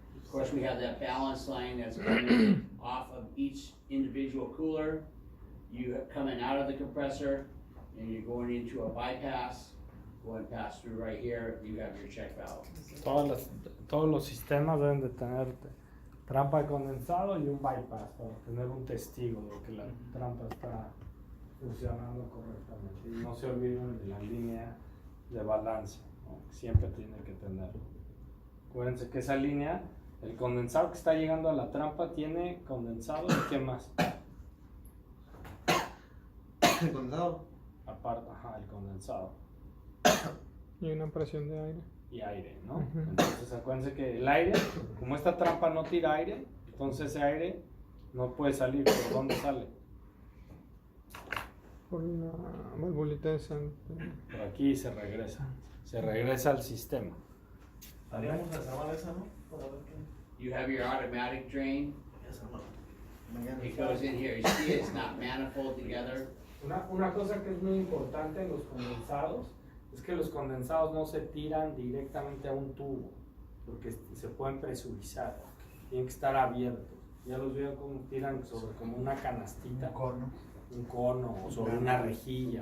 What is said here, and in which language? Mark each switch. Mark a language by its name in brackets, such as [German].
[English] Of course, we have that balance line that's coming off of each individual cooler. You have coming out of the compressor, and you're going into a bypass, going pass through right here. You have your check valve. [Spanish] Todos los sistemas deben de tener trampa de condensado y un bypass para tener un testigo de que la trampa está funcionando correctamente. Y no se olviden de la línea de balance, ¿no? Siempre tiene que tenerlo. Acuérdense que esa línea, el condensado que está llegando a la trampa tiene condensado y ¿qué más? ¿El condensado? Aparte, ajá, el condensado. Y una presión de aire. Y aire, ¿no? Entonces acuérdense que el aire, como esta trampa no tira aire, entonces ese aire no puede salir. ¿Por dónde sale? Por una valvulita de Centr. Por aquí se regresa al sistema. Haríamos la semana esa, ¿no? Para ver qué. [English] You have your automatic drain. [Spanish] Esa, ¿no? Mañana. [English] It goes in here. You see it's not manifold together. [Spanish] Una cosa que es muy importante en los condensados es que los condensados no se tiran directamente a un tubo porque se pueden presurizar, tienen que estar abiertos. Ya los veo como tiran sobre como una canastita. Un cono. un cono o sobre una rejilla.